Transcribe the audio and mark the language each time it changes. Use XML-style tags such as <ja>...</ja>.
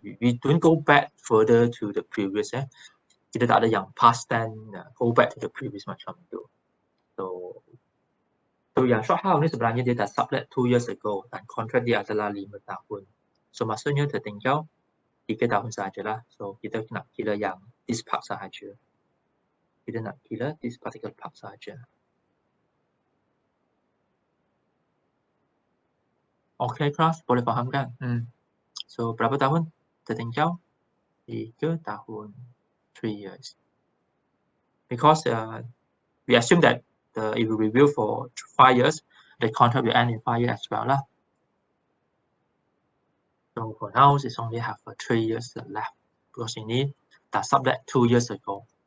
<en>We don't go back further to the previous.</en> <ms>Kita tak ada yang</ms> <en>past then go back to the previous</en> <ms>macam tu. So yang short house ni sebenarnya dia dah sublet</ms> <en>2 years ago</en> <ms>dan kontrak dia adalah 5 tahun. So maksudnya tertinggal 3 tahun sajalah. So kita nak kira yang</ms> <en>this part</en> <ms>sahaja. Kita nak kira</ms> <en>this particular part</en> <ms>sahaja. Okay kelas, boleh faham kan? So berapa tahun tertinggal? 3 tahun,</ms> <en>3 years. Because we assume that if we review for 5 years, the contract will end in 5 years as well lah. So for now, it's only have 3 years left because</en> <ms>ini dah sublet</ms> <en>2 years ago.</en>